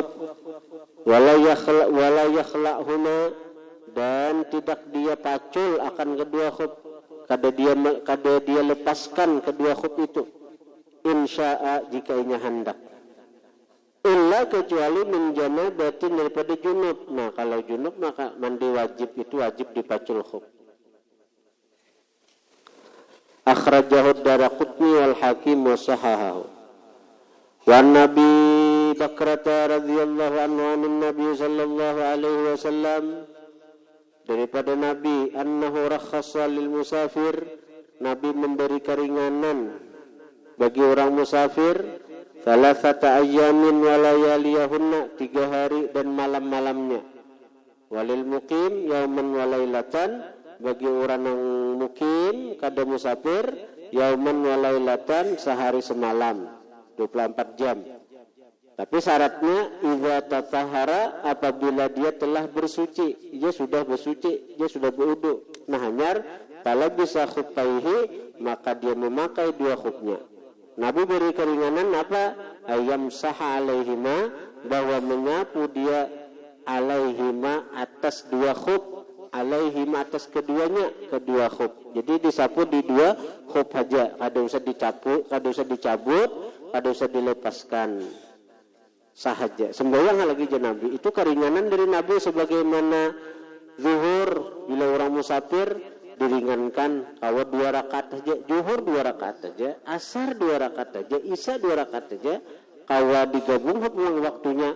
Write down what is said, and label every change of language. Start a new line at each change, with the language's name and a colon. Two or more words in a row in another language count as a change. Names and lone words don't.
Arabic: ولا يخلعهما,
Banjar: dan tidak dia pacul akan kedua khuf. Kada dia lepaskan kedua khuf itu. Insya'a, jika inya hendak. Illa, kecuali
Arabic: من جنابة,
Banjar: daripada junub. Nah, kalau junub maka mandi wajib itu wajib dipacul khuf.
Arabic: أخرجه الدارقطني والحاكم وصححه. و نبي بكرة رضي الله عنه عن النبي صلى الله عليه وسلم,
Banjar: daripada Nabi,
Arabic: أنه رخص للمسافر,
Banjar: Nabi memberi keringanan bagi orang musafir,
Arabic: ثلاثة أيام ولياليهن,
Banjar: 3 hari dan malam-malamnya.
Arabic: وللمقيم يوما وليلة,
Banjar: bagi orang yang mukim kada musafir,
Arabic: يوما وليلة,
Banjar: sehari semalam, 24 jam. Tapi syaratnya
Arabic: إذا تطهر,
Banjar: apabila dia telah bersuci, dia sudah bersuci, dia sudah berwudu. Nah, hanyar kalau bisa khuffaihi, maka dia memakai dua khufnya. Nabi beri keringanan apa?
Arabic: أن يمسح عليهما,
Banjar: bahwa menyapu dia alaihima atas dua khuf, alaihima atas keduanya, kedua khuf. Jadi disapu di dua khuf saja, kada usah dicabut, kada usah dilepaskan. Sahaja. Sembahyang lagi je Nabi. Itu keringanan dari Nabi, sebagaimana zuhur bila orang musafir diringankan, kawa 2 rakaat aja, zuhur 2 rakaat aja, asar 2 rakaat aja, isya 2 rakaat aja, kawa digabung pulang waktunya.